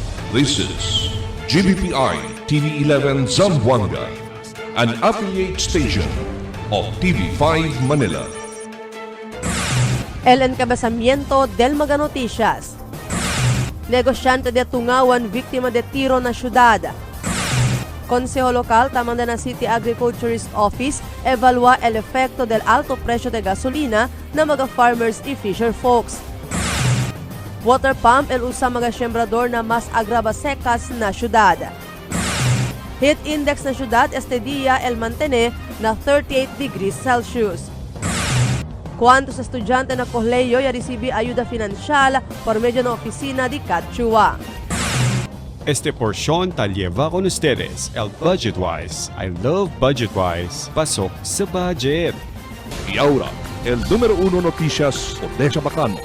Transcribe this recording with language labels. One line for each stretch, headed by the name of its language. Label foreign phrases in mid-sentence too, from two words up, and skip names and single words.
English: This is GBPI TV11 Zamboanga, an affiliate station of TV5 Manila.
Chavacano: El encabezamiento del Mga Noticias. Negosyante de Tungawan, víctima de tiro na syudad. Consejo Local, Tamandarana City Agriculturist Office, evalúa el efecto del alto precio de gasolina na mga farmers y
English: fisher folks. Water pump,
Chavacano: el usa mga sembrador na mas agrava secas na syudad. Heat index na syudad este día el mantene na 38
English: degrees Celsius.
Chavacano: Cuantos estudyante na koleyo ya recibe ayuda financial por medio ng opisina di Catchua. Este porción tal lleva con ustedes el Budgetwise.
English: I love Budgetwise.
Filipino: Pasok sa budget.
Chavacano: Y ahora, el número 1 noticias de Chabacano.